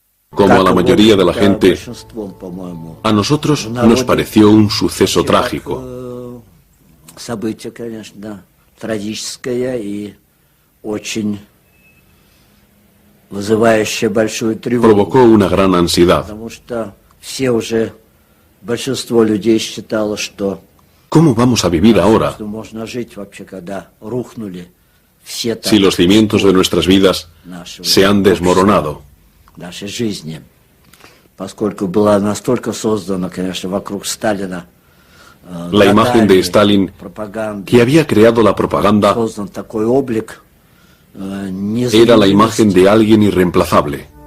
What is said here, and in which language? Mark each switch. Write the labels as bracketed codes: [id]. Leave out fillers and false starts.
[es] Como a la mayoría de la gente, a nosotros nos pareció un suceso trágico. [ru] Событие, конечно, трагическое и очень вызывающее большую тревогу. [es] Provocó una gran ansiedad. [ru] Потому что все уже, большинство людей считало, что [es] ¿Cómo vamos a vivir ahora [ru] можно жить вообще, когда рухнули все [es] si los cimientos de nuestras vidas se han desmoronado? [ru] Нашей жизни, поскольку была настолько создана, конечно, вокруг Сталина [es] La imagen de Stalin, que había creado la propaganda, era la imagen de alguien irreemplazable.